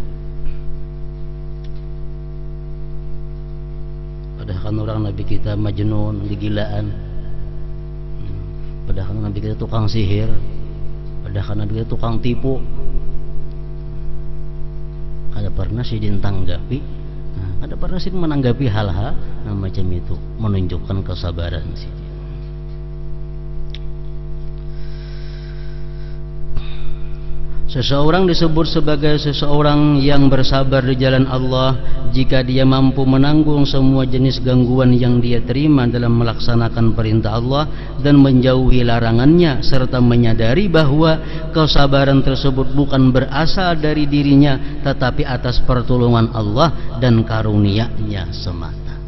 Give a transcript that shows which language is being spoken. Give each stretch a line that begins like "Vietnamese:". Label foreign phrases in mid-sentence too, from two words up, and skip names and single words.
Indonesian: Padahal kan orang Nabi kita majnun, kegilaan. Padahal kan Nabi kita tukang sihir. Padahal kan Nabi kita tukang tipu. Kada pernah Sayyidina tanggapi. Kada pernah sih menanggapi hal-hal macam itu, menunjukkan kesabaran sih. Seseorang disebut sebagai seseorang yang bersabar di jalan Allah jika dia mampu menanggung semua jenis gangguan yang dia terima dalam melaksanakan perintah Allah dan menjauhi larangannya, serta menyadari bahwa kesabaran tersebut bukan berasal dari dirinya tetapi atas pertolongan Allah dan karunia-Nya semata.